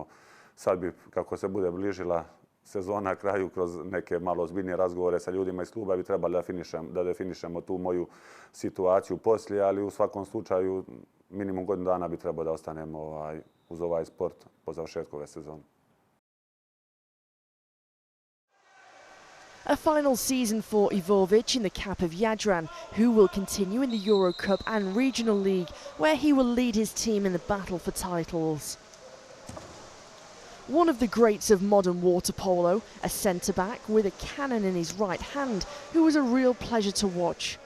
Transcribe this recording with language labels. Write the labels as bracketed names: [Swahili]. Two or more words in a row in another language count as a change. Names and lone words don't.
[Serbian] Sad bi, kako se bude bližila sezona kraju, kroz neke malo ozbiljnije razgovore sa ljudima iz kluba bi trebali da definišemo tu moju situaciju poslije, ali u svakom slučaju minimum godinu dana bi trebao da ostanemo uz ovaj sport po završetku ove sezone. [English] A final season for Ivović in the cap of Jadran, who will continue in the Euro Cup and Regional League, where he will lead his team in the battle for titles. One of the greats of modern water polo, a centre-back with a cannon in his right hand, who was a real pleasure to watch.